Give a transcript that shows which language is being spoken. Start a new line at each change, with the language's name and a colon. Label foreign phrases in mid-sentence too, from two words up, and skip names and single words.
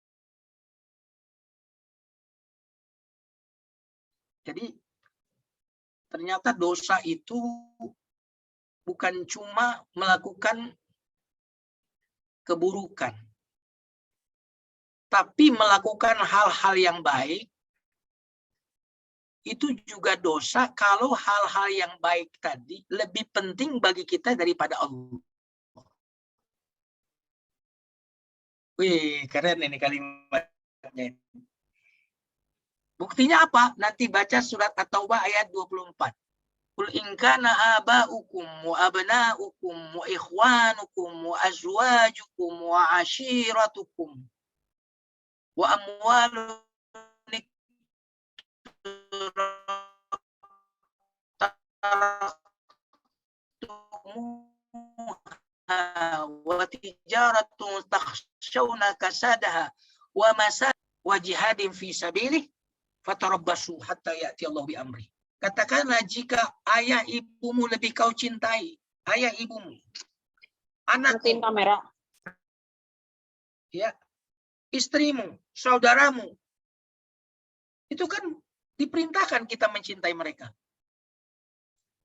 Indonesian: Jadi ternyata dosa itu bukan cuma melakukan keburukan, tapi melakukan hal-hal yang baik itu juga dosa kalau hal-hal yang baik tadi lebih penting bagi kita daripada Allah. Wih, keren ini kalimatnya. Buktinya apa? Nanti baca surat At-Taubah ayat 24.
Arabic: قل إن كان آباؤكم و أبناؤكم و إخوانكم و أزواجكم و عشيرتكم و أموال و تجارة تخشون كسادها و مساد و جهاد في سبيله فتربصوا حتى يأتي الله بأمره.
Indonesian: Katakanlah, jika ayah ibumu lebih kau cintai, ayah ibumu, anakmu, kamera. Ya, istrimu, saudaramu, itu kan diperintahkan kita mencintai mereka.